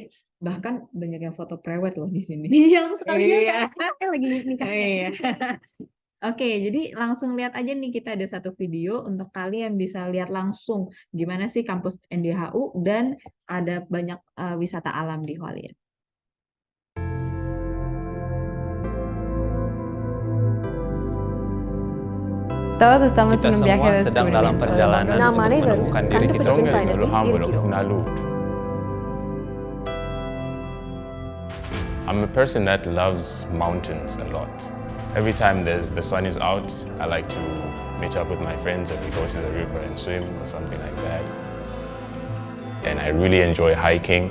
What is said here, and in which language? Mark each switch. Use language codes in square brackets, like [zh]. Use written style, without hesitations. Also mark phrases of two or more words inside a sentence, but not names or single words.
[id] Bahkan banyak yang foto prewed loh di sini. Yang sekalian Iya. kan lagi nikahnya. Iya. Oke, jadi langsung lihat aja nih kita ada satu video untuk kalian bisa lihat langsung gimana sih kampus NDHU dan ada banyak wisata alam di Hualien. [es] Todos estamos [id] Kita [es] en un viaje [id] semua [es] de [id] sedang dalam [es] descubrimiento. [id] perjalanan untuk Namanya baru, menemukan kan diri dapat kita cinta sendiri. ini. [en] I'm a person that loves mountains a lot. Every time the sun is out, I like to meet up with my friends and we go to the river and swim or something like that. And I really enjoy hiking.